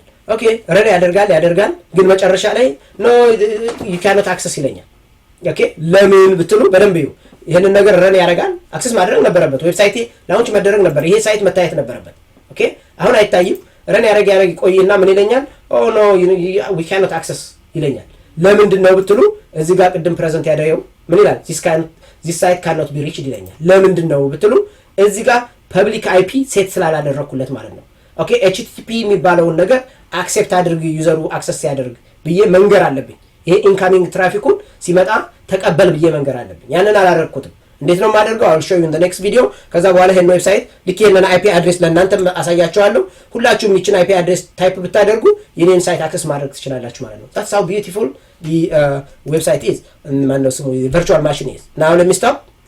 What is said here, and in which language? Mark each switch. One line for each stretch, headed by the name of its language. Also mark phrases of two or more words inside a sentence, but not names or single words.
Amharic: ኦኬ ረን ያደርጋል ግን መጨረሻ ላይ
English: no you can't access
Amharic: ይለኛል። ኦኬ ለምን ብትሉ በደንብ እዩ። ይሄንን ነገር ረን ያደርጋል። አክሰስ ማድረግ ነበረበት። ዌብሳይቴ ላውንች መደረግ ነበር። ይሄ ሳይት መታየት ነበረበት። ኦኬ አሁን አይታይም። ረን ያደርግ ቆይና ምን ይለኛል?
English: oh no we can't access
Amharic: ይለኛል። ለምንድን ነው ብትሉ እዚህ ጋር ቅድም ፕሬዘንት ያደረገው ምን ይላል?
English: this site cannot be reached
Amharic: ይለኛል። ለምንድን ነው ብትሉ እዚህ ጋር
English: public IP
Amharic: ሴት ስላላደረኩለት ማለት ነው። ኦኬ ኤችቲቲፒ የሚባለውን ነገር አክሴፕት አድርግ ዩዘሩ አክሰስ ያደርግ ብዬ መንገር አለብኝ። ይሄ ኢንካሚንግ ትራፊኩን ሲመጣ ተቀበል ብዬ መንገር አለብኝ። ያንን አላደረኩትም። እንዴት ነው የማደርገው?
English: I'll show you in the next video።
Amharic: ከዛ በኋላ ይሄን ዌብሳይት ልክ ይሄንን
English: IP address
Amharic: ለእናንተ አሳያችኋለሁ። ሁላችሁም ይችን
English: IP address
Amharic: ታይፕ ብታደርጉ የኔን ሳይት አክሰስ ማድረግ ትችላላችሁ ማለት ነው።
English: that's how beautiful the website is and man
Amharic: ነው ስሙ
English: virtual machine is. now let me stop